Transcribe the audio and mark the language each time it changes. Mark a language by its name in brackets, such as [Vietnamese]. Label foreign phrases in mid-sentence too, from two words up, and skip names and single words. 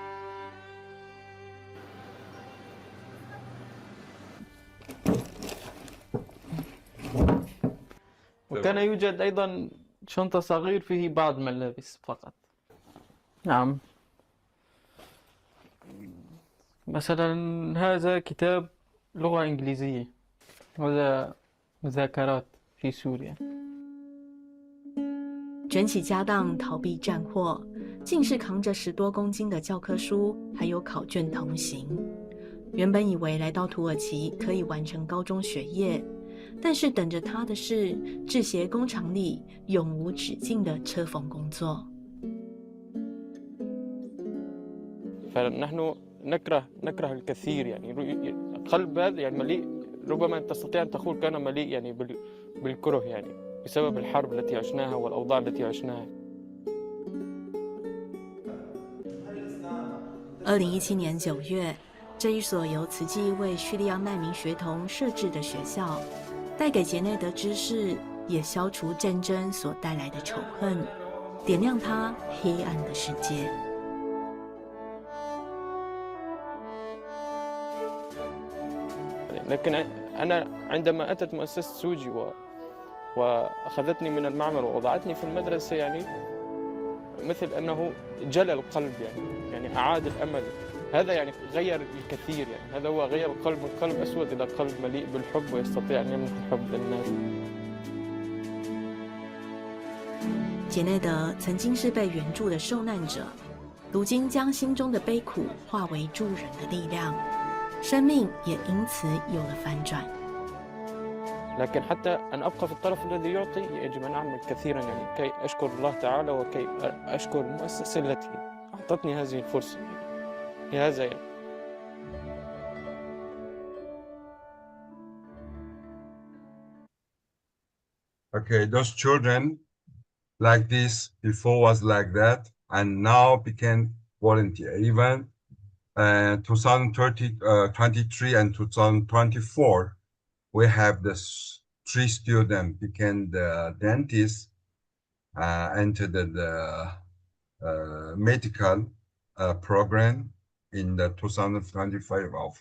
[Arabic] وكان يوجد أيضا شنطة صغير فيه بعض ملابس فقط. نعم. مثلا هذا كتاب لغة إنجليزية، وهذا مذاكرات في سوريا. [Chinese] 卷起家当逃避战祸，竟是扛着10多公斤的教科书还有考卷同行。原本以为来到土耳其可以完成高中学业，但是等着他的是制鞋工厂里永无止境的车缝工作。 [Arabic] فنحن نكره الكثير يعني قلب هذا يعني مليء، ربما تستطيع أن تقول كان مليء يعني بالكره يعني بسبب الحرب التي عشناها والأوضاع التي عشناها. [Chinese] 2017 年9月，这一所由慈济为叙利亚难民学童设置的学校，带给杰内德知识，也消除战争所带来的仇恨，点亮他黑暗的世界。 [Arabic] لكن أنا عندما أتت مؤسسة سوجي وأخذتني من المعمل ووضعتني في المدرسة يعني مثل أنه جلى القلب يعني أعاد الأمل. هذا يعني غير الكثير يعني هذا هو غير القلب من قلب أسود إلى قلب مليء بالحب ويستطيع أن يمنح الحب للناس. [Chinese] 杰内德曾经是被援助的受难者，如今将心中的悲苦化为助人的力量，生命也因此有了翻转。 [Arabic] لكن حتى أن أبقى في الطرف الذي يعطي يجب أن أعمل كثيرا يعني كي أشكر الله تعالى وكي أشكر المؤسسة التي أعطتني هذه الفرصة لهذا يعني. [English] Okay, those children like this before was like that and now became volunteer. Even 2023 and 2024, we have the 3 students became the dentist, entered the medical program in the 2025 also.